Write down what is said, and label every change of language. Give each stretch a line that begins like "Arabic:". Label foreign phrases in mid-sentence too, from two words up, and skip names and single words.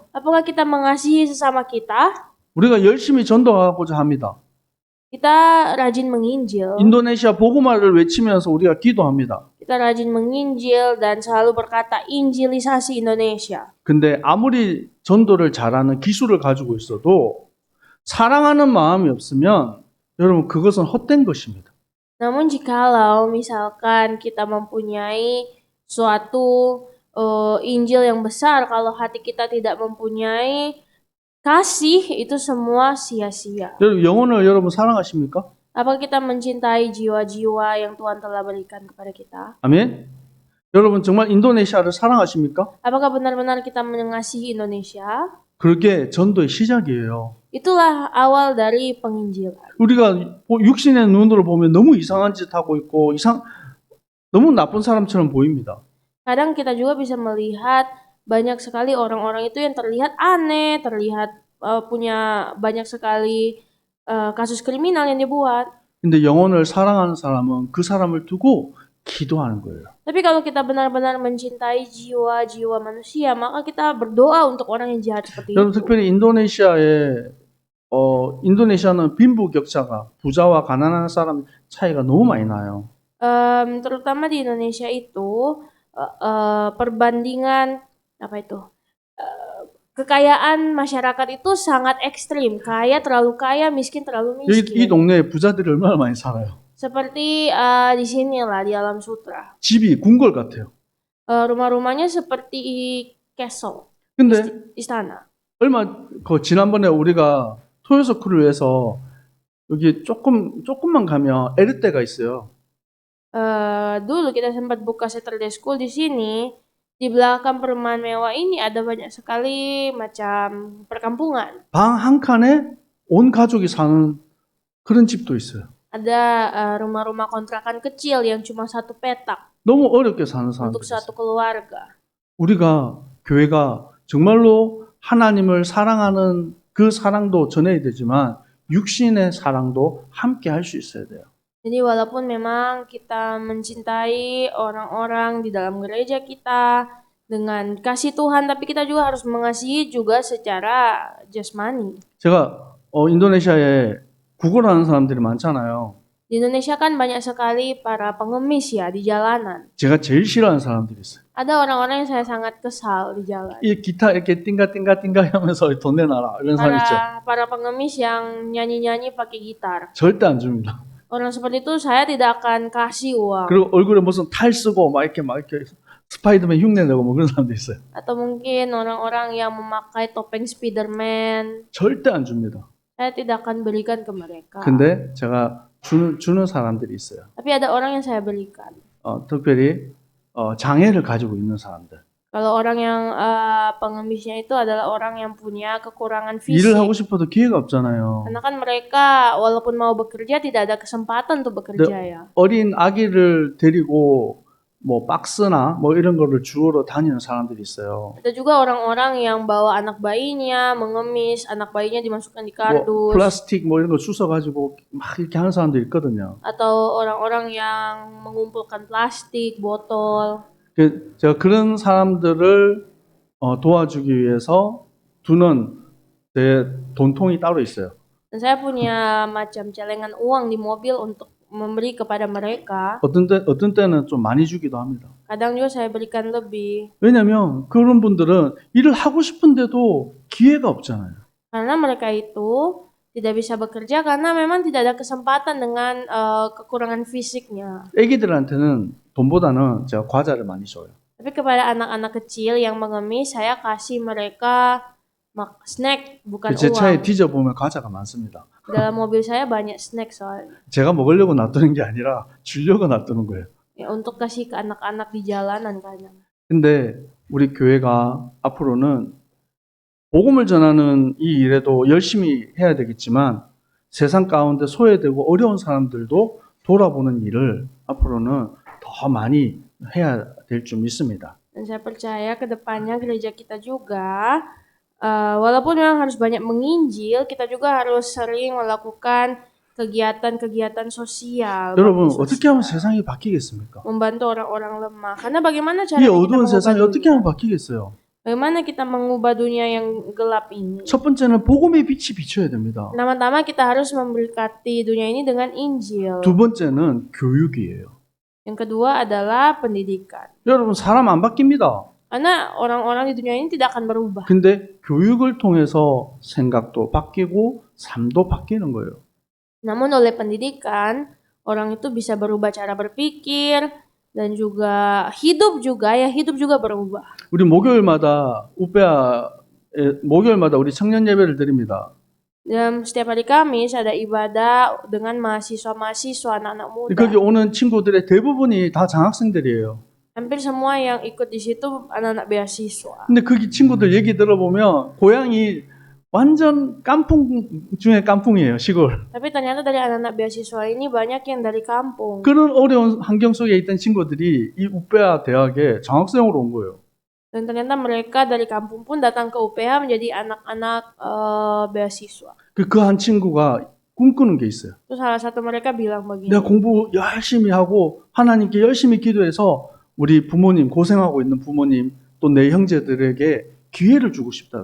Indonesian: Apakah kita mengasihi sesama kita?
Korean: 우리가 열심히 전도하고자 합니다.
Indonesian: Kita rajin menginjil.
Korean: 인도네시아 복음화를 외치면서 우리가 기도합니다.
Indonesian: Kita rajin menginjil dan selalu berkata injilisasi Indonesia.
Korean: 근데 아무리 전도를 잘하는 기술을 가지고 있어도 사랑하는 마음이 없으면 여러분 그것은 헛된 것입니다.
Indonesian: Namun jikalau misalkan kita mempunyai suatu Injil yang besar, kalau hati kita tidak mempunyai kasih, itu semua sia-sia.
Korean: 여러분 영혼을 여러분 사랑하십니까?
Indonesian: Apakah kita mencintai jiwa-jiwa yang Tuhan telah berikan kepada kita?
Korean: 아멘. 여러분 정말 인도네시아를 사랑하십니까?
Indonesian: Apakah benar-benar kita mengasihi Indonesia?
Korean: 그게 전도의 시작이에요.
Indonesian: Itulah awal dari penginjilan.
Korean: 우리가 육신의 눈으로 보면 너무 이상한 짓 하고 있고 너무 나쁜 사람처럼 보입니다.
Indonesian: Kadang kita juga bisa melihat banyak sekali orang-orang itu yang terlihat aneh, terlihat punya banyak sekali kasus kriminal yang dibuat.
Korean: 근데 영혼을 사랑하는 사람은 그 사람을 두고 기도하는 거예요.
Indonesian: Tapi kalau kita benar-benar mencintai jiwa-jiwa manusia, maka kita berdoa untuk orang yang jahat seperti
Korean: 여러분
Indonesian: itu.
Korean: 특별히 인도네시아는 빈부격차가 부자와 가난한 사람 차이가 너무 많이 나요.
Indonesian: Terutama di Indonesia itu perbandingan apa itu? Kekayaan masyarakat itu sangat ekstrim. Kaya terlalu kaya, miskin terlalu
Korean: 이
Indonesian: miskin.
Korean: 동네에 부자들이 얼마나 많이 살아요.
Indonesian: Seperti di sini lah di Alam Sutra.
Korean: 집이 궁궐 같아요.
Indonesian: Rumah-rumahnya seperti castle,
Korean: 근데
Indonesian: istana.
Korean: 지난번에 우리가 토요스쿨을 위해서 여기 조금만 가면 에르떼가 있어요.
Indonesian: Dulu kita sempat buka
English: Saturday School
Indonesian: di sini. Di belakang perumahan mewah ini ada banyak sekali macam perkampungan.
Korean: 방 한 칸에 온 가족이 사는 그런 집도 있어요.
Indonesian: Ada rumah-rumah kontrakan kecil yang cuma satu petak
Korean: 너무 어렵게 사는
Indonesian: untuk
Korean: 사람들이
Indonesian: satu
Korean: 있어요.
Indonesian: keluarga.
Korean: 우리가 교회가 정말로 하나님을 사랑하는 그 사랑도 전해야 되지만 육신의 사랑도 함께 할 수 있어야 돼요.
Indonesian: Jadi walaupun memang kita mencintai orang-orang di dalam gereja kita dengan kasih Tuhan, tapi kita juga harus mengasihi juga secara jasmani.
Korean: 제가 인도네시아에 구걸하는 사람들이 많잖아요.
Indonesian: Di Indonesia kan banyak sekali para pengemis ya di jalanan.
Korean: 제가 제일 싫어하는 사람들이 있어요.
Indonesian: Ada orang-orang yang saya sangat kesal di jalan.
Korean: 이 기타 이렇게 띵가띵가띵가 하면서 돈 내놔라 이런 사람 있죠.
Indonesian: Para pengemis yang nyanyi-nyanyi pakai gitar.
Korean: 절대 안 줍니다.
Indonesian: Orang seperti itu saya tidak akan kasih uang.
Korean: 그리고 얼굴에 무슨 탈 쓰고 막 이렇게 스파이더맨 흉내 내고 뭐 그런 사람도 있어요.
Indonesian: Atau mungkin orang-orang yang memakai topeng Spiderman.
Korean: 절대 안 줍니다.
Indonesian: Saya tidak akan berikan ke mereka.
Korean: 근데 제가 주는 사람들이 있어요.
Indonesian: Tapi ada orang yang saya berikan.
Korean: 특별히 장애를 가지고 있는 사람들.
Indonesian: Kalau orang yang pengemisnya itu adalah orang yang punya kekurangan
Korean: 일을 하고
Indonesian: fisik.
Korean: 싶어도 기회가 없잖아요.
Indonesian: Karena kan mereka walaupun mau bekerja tidak ada kesempatan untuk bekerja ya.
Korean: 어린 아기를 데리고 뭐 박스나 뭐 이런 거를 주우러 다니는 사람들이 있어요.
Indonesian: Ada juga orang-orang yang bawa anak bayinya, mengemis, anak bayinya dimasukkan di
Korean: 뭐
Indonesian: kardus.
Korean: 플라스틱 뭐 이런 거 주워 가지고 막 이렇게 하는 사람도 있거든요.
Indonesian: Atau orang-orang yang mengumpulkan plastik, botol.
Korean: 제가 그런 사람들을 도와주기 위해서 두는 제 돈통이 따로 있어요.
Indonesian: Dan saya punya macam celengan uang di mobil untuk memberi kepada mereka.
Korean: 어떤 때는 좀 많이 주기도 합니다.
Indonesian: Kadang juga saya berikan lebih.
Korean: 왜냐면 그런 분들은 일을 하고 싶은데도 기회가 없잖아요.
Indonesian: Karena mereka itu tidak bisa bekerja karena memang tidak ada kesempatan dengan kekurangan fisiknya.
Korean: 애기들한테는 돈보다는 제가 과자를 많이 줘요.
Indonesian: Tapi kepada anak-anak kecil yang mengemis, saya kasih mereka snack, bukan
Korean: 제 차에
Indonesian: uang.
Korean: 뒤져보면 과자가 많습니다.
Indonesian: Dalam mobil saya banyak snack soalnya.
Korean: 제가 먹으려고 놔두는 게 아니라 주려고 놔두는 거예요.
Indonesian: Ya, untuk kasih ke anak-anak di jalanan kadang.
Korean: 근데 우리 교회가 앞으로는 복음을 전하는 이 일에도 열심히 해야 되겠지만 세상 가운데 소외되고 어려운 사람들도 돌아보는 일을 앞으로는 더 많이 해야 될 줄 믿습니다.
Indonesian: Dan saya percaya ke depannya gereja kita juga, walaupun memang harus banyak menginjil, kita juga harus sering melakukan kegiatan-kegiatan sosial.
Korean: 여러분
Indonesian: bakti
Korean: 어떻게 하면
Indonesian: sosial,
Korean: 세상이 바뀌겠습니까?
Indonesian: membantu orang-orang lemah. Karena bagaimana
Korean: 이
Indonesian: cara kita
Korean: 어두운
Indonesian: mengubah
Korean: 세상이 어떻게
Indonesian: dunia?
Korean: 하면 바뀌겠어요?
Indonesian: Bagaimana kita mengubah dunia yang gelap ini?
Korean: 첫 번째는 복음의 빛이 비춰야 됩니다.
Indonesian: Pertama-tama kita harus memberkati dunia ini dengan Injil.
Korean: 두 번째는 교육이에요.
Indonesian: Yang kedua adalah pendidikan.
Korean: 여러분 사람 안 바뀝니다.
Indonesian: Karena orang-orang di dunia ini tidak akan berubah.
Korean: 근데 교육을 통해서 생각도 바뀌고 삶도 바뀌는 거예요.
Indonesian: Namun oleh pendidikan, orang itu bisa berubah cara berpikir dan juga hidup juga berubah.
Korean: 우리 목요일마다 목요일마다 우리 청년 예배를 드립니다.
Indonesian: Dan setiap hari Kamis ada ibadah dengan mahasiswa-mahasiswa, anak-anak muda.
Korean: 거기 오는 친구들의 대부분이 다 장학생들이에요.
Indonesian: Hampir semua yang ikut di situ anak-anak beasiswa.
Korean: 근데 거기 친구들 얘기 들어보면 고향이 완전 깐풍 중에 깐풍이에요, 시골.
Indonesian: Tapi ternyata dari anak-anak beasiswa ini banyak yang dari kampung.
Korean: 그런 어려운 환경 속에 있던 친구들이 이 우페아 대학에 장학생으로 온 거예요.
Indonesian: Dan ternyata mereka dari kampung pun datang ke UPH menjadi anak-anak beasiswa.
Korean: 그 한 친구가 꿈꾸는 게 있어요.
Indonesian: Terus salah satu mereka bilang begini.
Korean: 내가 공부 열심히 하고 하나님께 열심히 기도해서 우리 부모님, 고생하고 있는 부모님 또 내 형제들에게 기회를 주고 싶다는 거예요.